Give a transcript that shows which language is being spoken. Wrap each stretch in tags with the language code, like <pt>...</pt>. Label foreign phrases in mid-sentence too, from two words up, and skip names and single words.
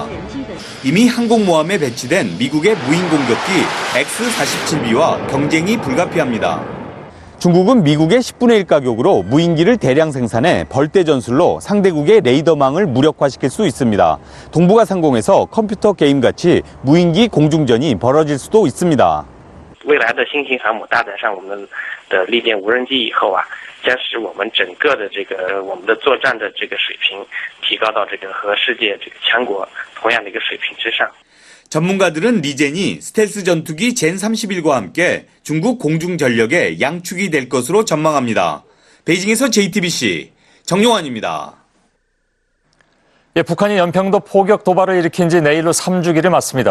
<ko>이미 항공모함에 배치된 미국의 무인 공격기 X-47B와 경쟁이 불가피합니다. 중국은 미국의 10분의 1 가격으로 무인기를 대량 생산해 벌떼 전술로 상대국의 레이더망을 무력화시킬 수 있습니다. 동북아 상공에서 컴퓨터 게임같이 무인기 공중전이 벌어질 수도 있습니다.</ko> <zh>未来的新型航母搭载上我们的利剑无人机以后将使我们整个的我们的作战的水平提高到和世界强国同样的一个水平之上。</zh> <ko>전문가들은 리젠이 스텔스 전투기 젠31과 함께 중국 공중 전력의 양축이 될 것으로 전망합니다. 베이징에서 JTBC 정용환입니다. 북한이 연평도 포격 도발을 일으킨 지 내일로 3주기를 맞습니다.</ko>